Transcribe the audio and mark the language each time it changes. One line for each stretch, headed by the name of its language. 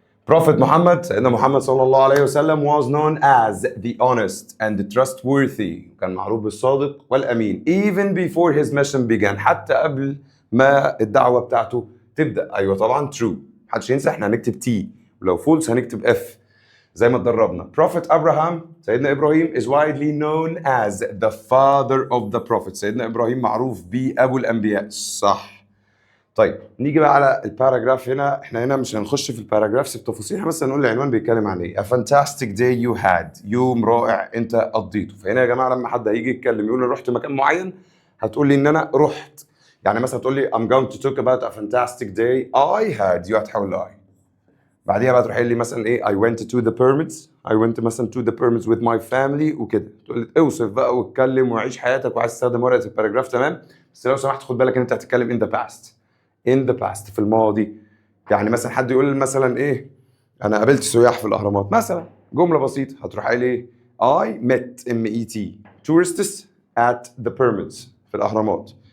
English: Prophet محمد،
Arabic: سيدنا محمد صلى الله عليه وسلم
English: was known as the honest and trustworthy.
Arabic: كان معروف بالصادق والأمين
English: even before his mission began.
Arabic: حتى قبل ما الدعوة بتاعته تبدأ. أيوة طبعا true، محدش ينسى احنا هنكتب T، ولو false هنكتب F زي ما اتدربنا.
English: Prophet Abraham،
Arabic: سيدنا إبراهيم
English: is widely known as the father of the prophets.
Arabic: سيدنا إبراهيم معروف بأبو الأنبياء، صح. طيب نيجي بقى على الباراجراف. هنا احنا هنا مش هنخش في الباراجرافز بتفاصيل، احنا بس هنقول العنوان بيتكلم عن ايه.
English: A fantastic day you had،
Arabic: يوم رائع انت قضيته. فهنا يا جماعه لما حد هيجي يتكلم يقول انا رحت مكان معين، هتقول لي ان انا رحت. يعني مثلا تقول لي
English: I'm going to talk about a fantastic day I had، you
Arabic: هتحول
English: I.
Arabic: بعديها بقى تروح قايل لي مثلا ايه
English: I went to the pyramids، I went مثلا to the pyramids with my family وكده.
Arabic: تقول لي اوصف بقى واتكلم وعيش حياتك، وعايز تستخدم ورقه الباراجراف تمام، بس لو سمحت خد بالك ان انت هتتكلم in the past، in the past في الماضي. يعني مثلا حد يقول مثلا ايه انا قابلت سياح في الاهرامات مثلا، جمله بسيطه هتروح قايل ايه
English: I met met tourists at the pyramids
Arabic: في الاهرامات.